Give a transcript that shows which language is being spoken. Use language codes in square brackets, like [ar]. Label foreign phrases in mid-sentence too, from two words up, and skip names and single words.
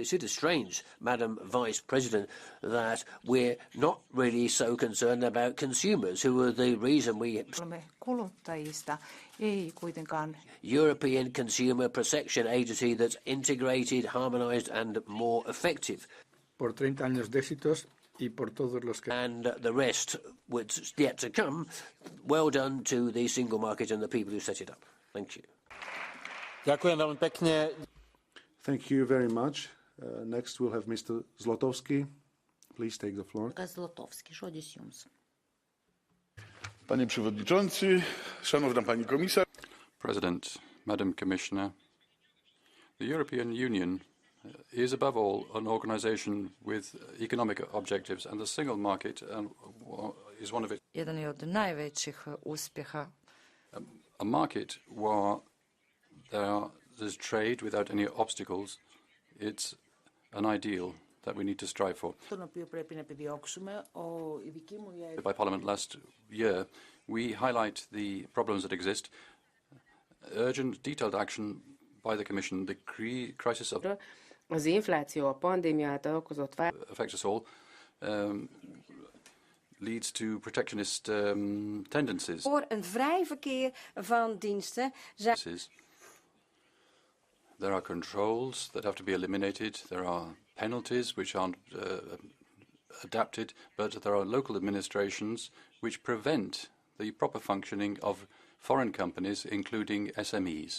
[en] It's sort of strange, Madam Vice President, that we're not really so concerned about consumers, who are the reason we... European Consumer Protection Agency that's integrated, harmonised and more effective. [es] Por 30 años de éxitos y por todos los que... [en] And the rest, what's yet to come, well done to the single market and the people who set it up. Thank you. Thank you very much. Next we'll have Mr. Zlotowski. Please take the floor. [pl] Panie Przewodniczący, Szanowna Pani Komisarz. [en] President, Madam Commissioner, the European Union is above all an organisation with economic objectives, and the single market is one of its. [hr] Jedan je od najvećih uspjeha. [en] A market where there's trade without any obstacles, it's an ideal that we need to strive for. By Parliament last year, we highlight the problems that exist, urgent, detailed action by the Commission, the crisis of [hu] Az infláció a pandémia által okozott [en] affects us all, leads to protectionist tendencies. [nl] Voor een vrij verkeer van diensten. [en] There are controls that have to be eliminated. There are penalties which aren't adapted, but there are local administrations which prevent the proper functioning of foreign companies, including SMEs.